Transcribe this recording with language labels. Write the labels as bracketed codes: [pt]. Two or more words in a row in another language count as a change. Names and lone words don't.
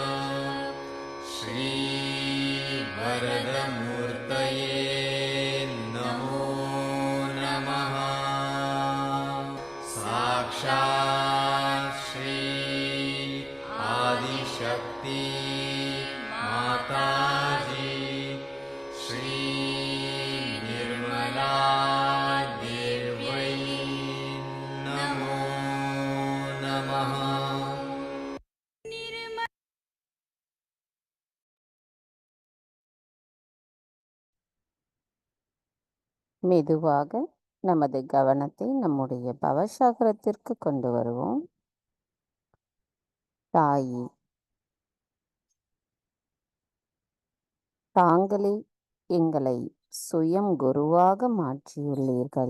[sa] श्रीवरदमूर्तये नमो नमः साक्षात् श्री आदिशक्ति माताजी श्री निर्मला देव्यै नमो नमः [ta] மெதுவாக நமது கவனத்தை நம்முடைய பவசக்கரத்திற்கு கொண்டு வருவோம். தாயி, தாங்களே எங்களை சுயம் குருவாக மாற்றியுள்ளீர்கள்.